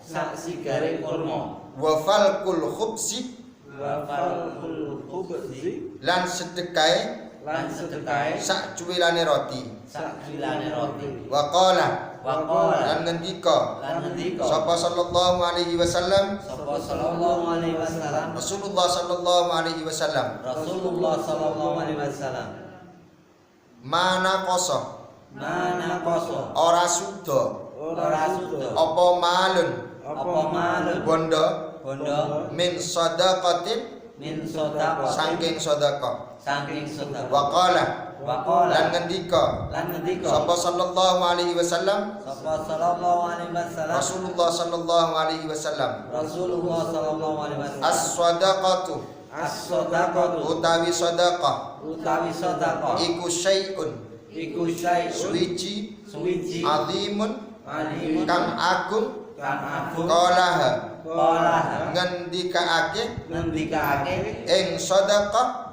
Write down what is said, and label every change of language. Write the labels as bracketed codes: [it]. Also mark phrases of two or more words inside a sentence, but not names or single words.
[jv] sak sigare kurma [ar] وفلق الخبز وفلق الخبز [jv] lan sedekae lan sedekae sak cuwilane roti sak cilane roti [ar] وقال وقال [jv] lan ngendika lan ngendika [ar] sapa صلى الله عليه وسلم sapa صلى الله عليه وسلم رسول الله صلى الله عليه وسلم رسول الله صلى الله عليه وسلم ما نقص ما نقص [jv] ora suda ora suda apa malun apa malun bondo bondo [ar] من صدقة min sedekah [jv] saking sedekah saking sedekah [ar] وقال وقال [jv] lan ngendika lan ngendika [ar] sapa صلى الله عليه وسلم sapa صلى الله عليه وسلم رسول الله صلى الله عليه وسلم رسول الله صلى الله عليه وسلم as-sadaqatu as-sadaqatu [jv] utawi sedekah utawi sedekah iku syai'un iku syai'un suwiji suwiji [ar] azimun alimun [jv] kang agung kang agung [ar] qalaha qala [jv] ngendikaake ngendikaake ing sedekah